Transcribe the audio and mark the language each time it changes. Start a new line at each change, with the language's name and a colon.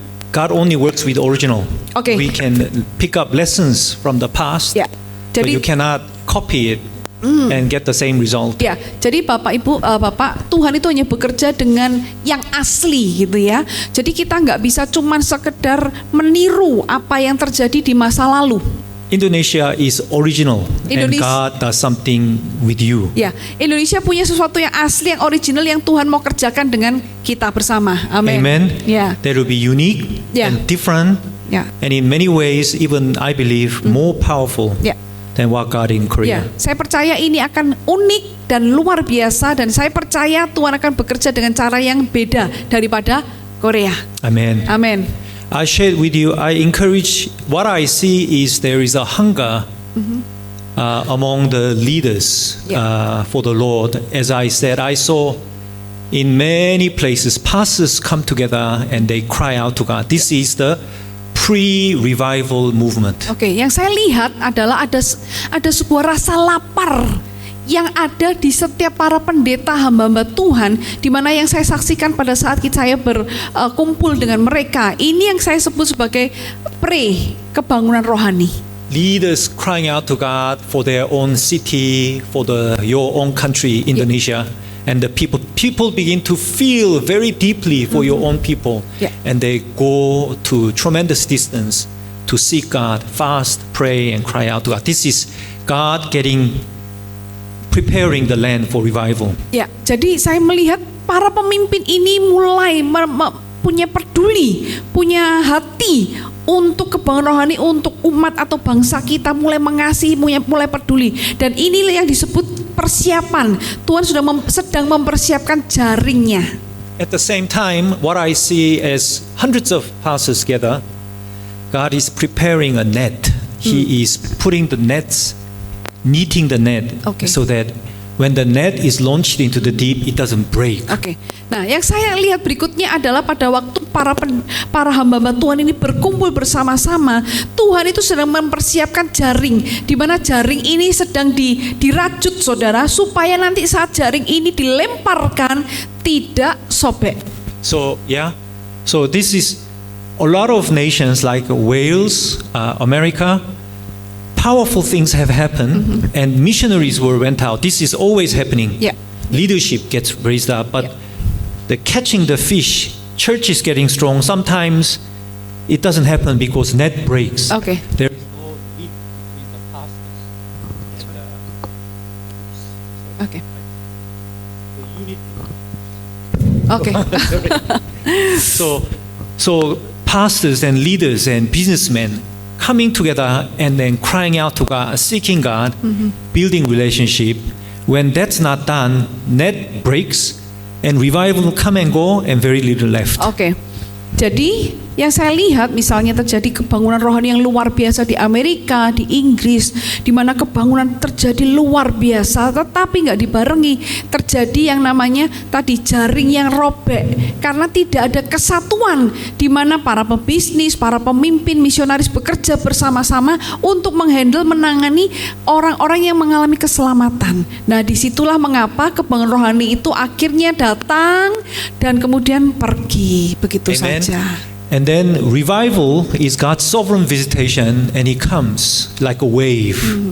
English: God only works with original. Okay. We can pick up lessons from the past, Yeah. but
Indonesian: Jadi-
English: you cannot copy it and get the same result.
Indonesian: Ya, jadi Bapak Ibu, Bapak, Tuhan itu hanya bekerja dengan yang asli gitu ya. Jadi kita nggak bisa cuman sekedar meniru apa yang terjadi di masa lalu.
English: Indonesia is original, and Indonesia- God does something with you.
Indonesian: Ya, Indonesia punya sesuatu yang asli, yang original, yang Tuhan mau kerjakan dengan kita bersama. Amin.
English: Amen.
Indonesian: Ya,
English: That will be unique Yeah. and different,
Indonesian: ya,
English: and in many ways, even I believe, more powerful
Indonesian: ya.
English: than what God in
Indonesian: Ya,
English: Korea.
Indonesian: saya percaya ini akan unik dan luar biasa, dan saya percaya Tuhan akan bekerja dengan cara yang beda daripada Korea.
English: Amen.
Indonesian: Amin.
English: I shared with you, I encourage, what I see is there is a hunger among the leaders for the Lord. As I said, I saw in many places pastors come together and they cry out to God. This is the pre-revival movement.
Indonesian: Oke, yang saya lihat adalah ada sebuah rasa lapar yang ada di setiap para pendeta hamba-hamba Tuhan, di mana yang saya saksikan pada saat saya berkumpul dengan mereka. Ini yang saya sebut sebagai kebangunan rohani.
English: Leaders crying out to God for their own city, for your own country, Indonesia. And the people begin to feel very deeply for your own people. Yeah. And they go to tremendous distance to seek God, fast, pray, and cry out to God. This is God preparing the land for revival.
Indonesian: Ya, jadi saya melihat para pemimpin ini mulai punya peduli, punya hati untuk kebangunan rohani, untuk umat atau bangsa kita, mulai mengasihi, mulai peduli. Dan inilah yang disebut persiapan. Tuhan sedang mempersiapkan jaringnya.
English: At the same time, what I see as hundreds of pastors together, God is preparing a net. He is putting the nets, knitting the net, Okay. so that when the net is launched into the deep, it doesn't break.
Indonesian: Oke. Nah, yang saya lihat berikutnya adalah pada waktu para hamba-hamba Tuhan ini berkumpul bersama-sama, Tuhan itu sedang mempersiapkan jaring, di mana jaring ini sedang dirajut, saudara, supaya nanti saat jaring ini dilemparkan tidak sobek.
English: So this is a lot of nations like Wales, America. Powerful things have happened, and missionaries went out. This is always happening. Yeah. Leadership gets raised up, but Yeah. the catching the fish, church is getting strong. Sometimes it doesn't happen because net breaks.
Indonesian: Oke.
English: There is no link between the pastors and
Indonesian: Oke.
English: the unity.
Indonesian: Oke.
English: So pastors and leaders and businessmen coming together and then crying out to God, seeking God, building relationship. When that's not done, net breaks and revival will come and go and very little left.
Indonesian: Oke. Jadi yang saya lihat misalnya terjadi kebangunan rohani yang luar biasa di Amerika, di Inggris, di mana kebangunan terjadi luar biasa, tetapi nggak dibarengi terjadi yang namanya tadi jaring yang robek karena tidak ada kesatuan di mana para pebisnis, para pemimpin, misionaris bekerja bersama-sama untuk menghandle, menangani orang-orang yang mengalami keselamatan. Nah, disitulah mengapa kebangunan rohani itu akhirnya datang dan kemudian pergi begitu
English: Amen.
Indonesian: saja.
English: And then revival is God's sovereign visitation, and it comes like a wave.